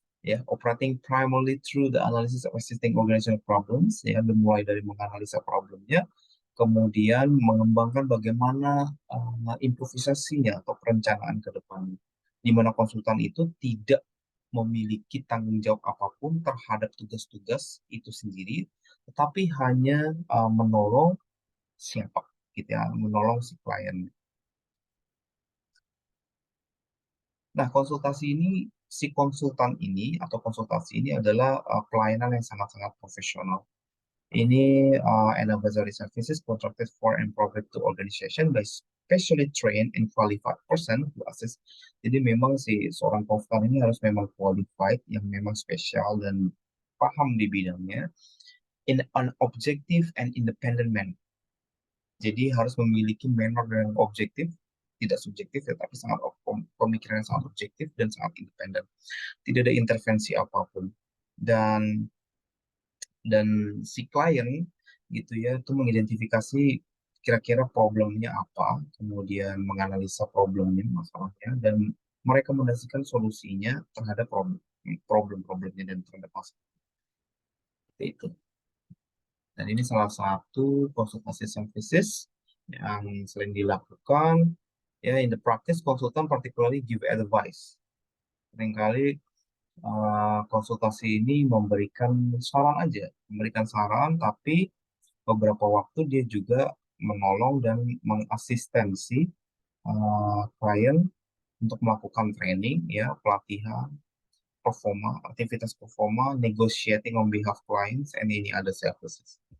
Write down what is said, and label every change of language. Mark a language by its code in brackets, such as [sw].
[id] Ya, [en] operating primarily through the analysis of existing organizational problems, [id] ya, dimulai dari menganalisa problemnya, kemudian mengembangkan bagaimana improvisasinya atau perencanaan ke depan, di mana konsultan itu tidak memiliki tanggung jawab apapun terhadap tugas-tugas itu sendiri, tetapi hanya menolong siapa, gitu ya, menolong si klien. Nah, si konsultan ini atau konsultasi ini adalah pelayanan yang sangat-sangat profesional. [en] Ini an advisory services contracted for and provided to organization by specially trained and qualified person who assist. [id] Jadi memang si seorang konsultan ini harus memang qualified, yang memang spesial dan paham di bidangnya, [en] in an objective and independent manner. [id] Jadi harus memiliki manner yang objektif, tidak subjektif, tetapi sangat pemikiran yang sangat objektif dan sangat independen. Tidak ada intervensi apapun. Dan si klien gitu ya itu mengidentifikasi kira-kira problemnya apa, kemudian menganalisa problemnya, masalahnya, dan merekomendasikan solusinya terhadap problem-problemnya dan terhadap masalah itu. Dan ini salah satu konsultasi services yang sering dilakukan. [en] Ya, in the practice, konsultan particularly give advice. [id] Seringkali konsultasi ini memberikan saran, tapi beberapa waktu dia juga menolong dan mengasistensi klien untuk melakukan training, ya, pelatihan, aktivitas performa, [en] negotiating on behalf clients, and any other services.